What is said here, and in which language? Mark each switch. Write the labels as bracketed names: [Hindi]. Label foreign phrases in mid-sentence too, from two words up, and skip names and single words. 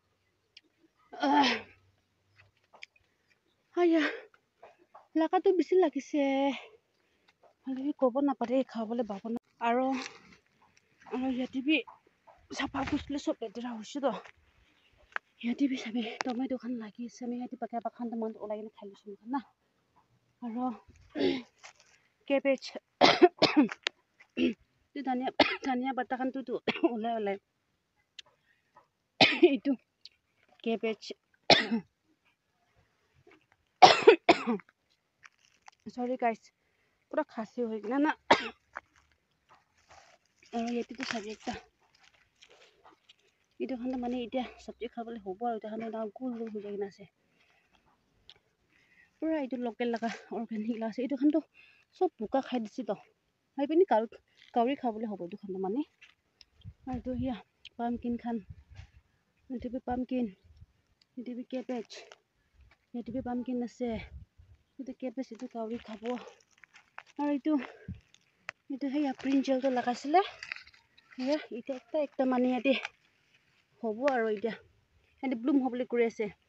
[Naga Pidgin] haya laga to bisi lagise hali kobo na pare khabole babo na aro yati bi sapa kusle sob edra hoshi to yati bi sabi tomato khan lagi ase me yati pakya khan to man olai na khali sum na aro cabbage tu dhania bata khan tu olai itu cabbage [English] sorry guys [Naga Pidgin] pura khasi hoi gina na aro yati tu sabi ekta itu khan mane itia sabji khabole hobo aro khan na gul hoi jai na ase pura itu local laga organic la ase itu khan to sob buka khai disi to hai pani kauri khabole hobo itu khan mane aro to hiya pumpkin khan itu bi pumpkin itu bi cabbage itu bi pumpkin ase itu cabbage itu kauri khabo aro itu hiya brinjal to lagasile hiya ite ekta mane yati hobo aro ite yati bloom hobole kuri ase